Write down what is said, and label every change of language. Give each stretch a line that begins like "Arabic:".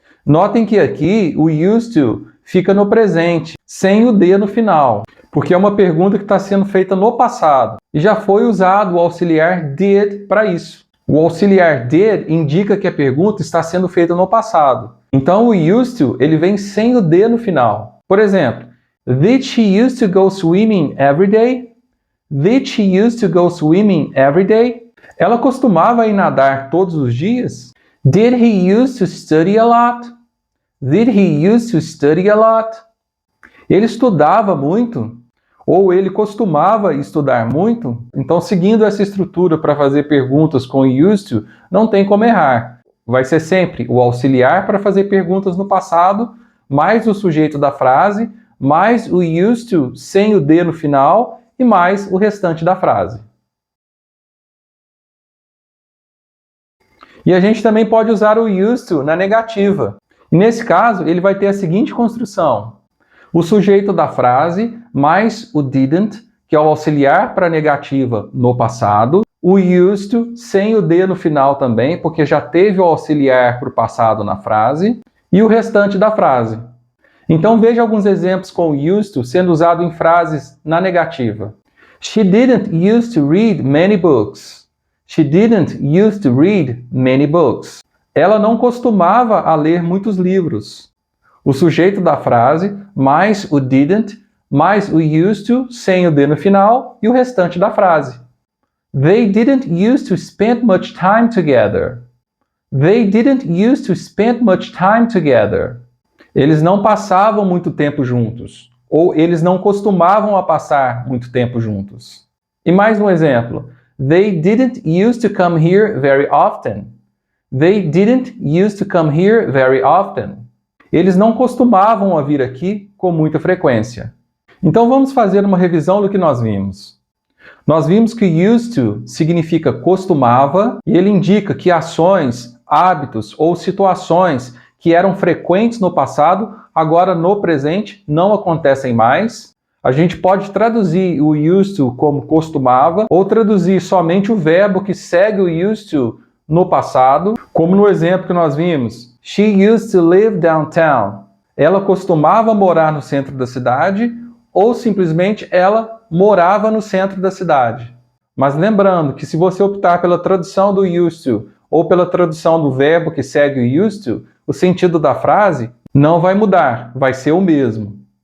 Portuguese: Notem que aqui o used to fica no presente, sem o D no final, porque é uma pergunta que está sendo feita no passado e já foi usado o auxiliar did para isso. O auxiliar did indica que a pergunta está sendo feita no passado. Então o used to ele vem sem o D no final. Por exemplo,
English: Did she used to go swimming every day? Did she used to go swimming every day?
Portuguese: Ela costumava ir nadar todos os dias?
English: Did he used to study a lot? Did he used to study a lot?
Portuguese: Ele estudava muito? ou ele costumava estudar muito. Então, seguindo essa estrutura para fazer perguntas com used to, não tem como errar. Vai ser sempre o auxiliar para fazer perguntas no passado, mais o sujeito da frase, mais o used to sem o D no final e mais o restante da frase. E a gente também pode usar o used to na negativa. E nesse caso, ele vai ter a seguinte construção: o sujeito da frase mais o didn't, que é o auxiliar para a negativa no passado, o used to sem o D no final também, porque já teve o auxiliar para o passado na frase, e o restante da frase. Então veja alguns exemplos com o used to sendo usado em frases na negativa.
English: She didn't used to read many books. She didn't used to read many books.
Portuguese: Ela não costumava a ler muitos livros. O sujeito da frase mais o didn't, mais o used to, sem o D no final, e o restante da frase.
English: They didn't used to spend much time together. They didn't used to spend much time together.
Portuguese: Eles não passavam muito tempo juntos. Ou eles não costumavam a passar muito tempo juntos. E mais um exemplo.
English: They didn't used to come here very often. They didn't used to come here very often.
Portuguese: Eles não costumavam a vir aqui com muita frequência. Então vamos fazer uma revisão do que nós vimos. Nós vimos que used to significa costumava e ele indica que ações, hábitos ou situações que eram frequentes no passado, agora no presente não acontecem mais. A gente pode traduzir o used to como costumava ou traduzir somente o verbo que segue o used to no passado, como no exemplo que nós vimos.
English: She used to live downtown.
Portuguese: Ela costumava morar no centro da cidade ou simplesmente ela morava no centro da cidade. Mas lembrando que se você optar pela tradução do used to ou pela tradução do verbo que segue o used to, o sentido da frase não vai mudar, vai ser o mesmo.